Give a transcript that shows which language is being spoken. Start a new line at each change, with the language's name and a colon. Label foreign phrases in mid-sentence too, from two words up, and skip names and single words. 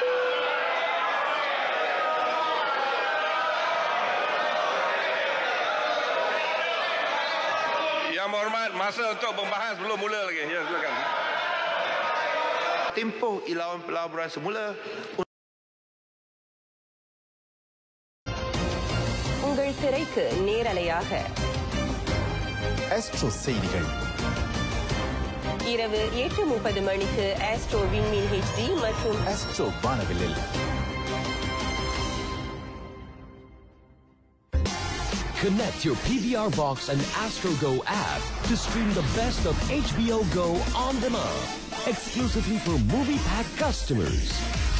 Malay: Yang berhormat, masa untuk membahas belum mula lagi. Ya, silakan. Tempoh ilauan pelaburan semula.
Tamil: உங்கள் திரைக்கு நேரலையாக Astro செய்திகள் இரவு 8:30 மணிக்கு ஆஸ்ட்ரோ விண்மீன் HD மற்றும் Astro வானவில்லில்.
English: Connect your PVR box and Astro Go app to stream the best of HBO Go on demand, exclusively for MoviePack customers.